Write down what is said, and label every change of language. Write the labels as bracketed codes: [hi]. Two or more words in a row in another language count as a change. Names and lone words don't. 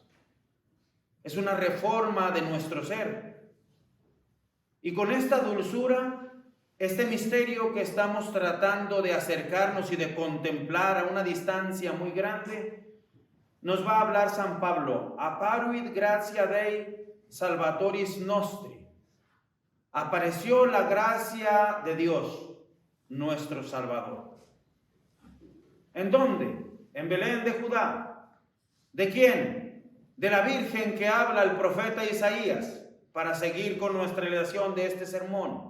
[es] Es una reforma de nuestro ser. Y con esta dulzura, este misterio que estamos tratando de acercarnos y de contemplar a una distancia muy grande, nos va a hablar San Pablo. [la] Apparuit gratia Dei salvatoris nostri. [es] Apareció la gracia de Dios, nuestro Salvador. ¿En dónde? En Belén de Judá. ¿De quién? De la Virgen que habla el profeta Isaías, para seguir con nuestra relación de este sermón.